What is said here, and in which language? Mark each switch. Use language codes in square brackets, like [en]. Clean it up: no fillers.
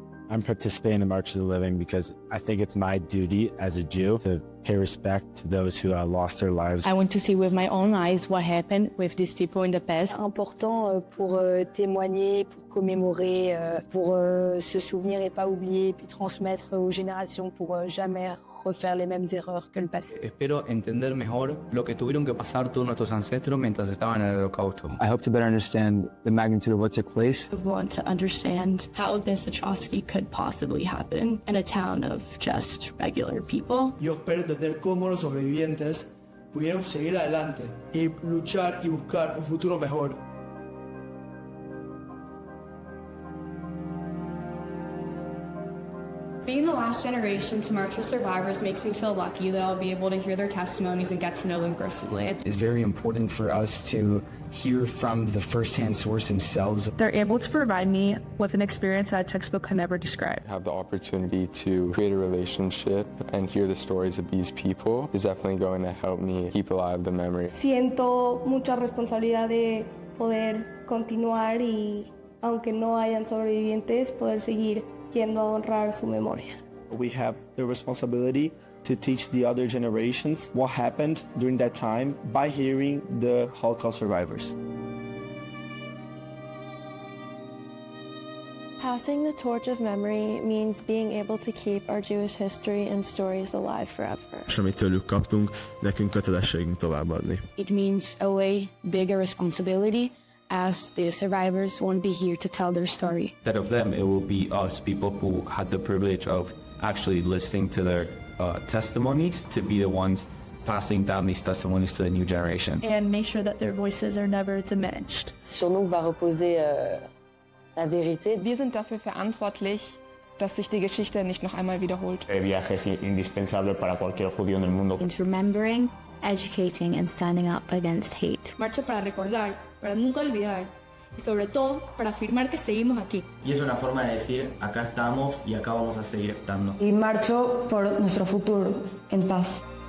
[en] I'm participating in the March of the Living because I think it's my duty as a Jew to pay respect to those who lost their lives. I want to see with my own eyes what happened with these people in the past. [fr] Important pour témoigner, pour commémorer, pour se souvenir et pas oublier, puis transmettre aux générations pour jamais refaire les mêmes erreurs que le passé. [es] Espero entender mejor lo que tuvieron que pasar todos nuestros ancestros mientras estaban en el Holocausto. [en] I hope to better understand the magnitude of what took place. I want to understand how this atrocity could possibly happen in a town of just regular people. [es] Yo espero entender cómo los sobrevivientes pudieron seguir adelante y luchar y buscar un futuro mejor. [en] Being the last generation to march with survivors makes me feel lucky that I'll be able to hear their testimonies and get to know them personally. It's very important for us to hear from the first-hand source themselves. They're able to provide me with an experience that a textbook could never describe. Have the opportunity to create a relationship and hear the stories of these people is definitely going to help me keep alive the memory. [es] Siento mucha responsabilidad de poder continuar y, aunque no hayan sobrevivientes, poder seguir yendo a honrar su memoria. [en] We have the responsibility to teach the other generations what happened during that time by hearing the Holocaust survivors. Passing the torch of memory means being able to keep our Jewish history and stories alive forever. [hu] Amit tőlük kaptunk, nekünk kötelességünk továbbadni. [en] It means a way bigger responsibility, as the survivors won't be here to tell their story. Instead of them, it will be us, people who had the privilege of actually listening to their testimonies, to be the ones passing down these testimonies to the new generation. And make sure that their voices are never diminished. [fr] Sur nous va reposer la vérité. [de] Wir sind dafür verantwortlich, dass sich die Geschichte nicht noch einmal wiederholt. [es] El viaje es indispensable para cualquier judío en el mundo. [en] It's remembering, educating and standing up against hate. [es] Marcha para recordar, para nunca olvidar y sobre todo para afirmar que seguimos aquí. Y es una forma de decir, acá estamos y acá vamos a seguir estando. Y marcho por nuestro futuro en paz.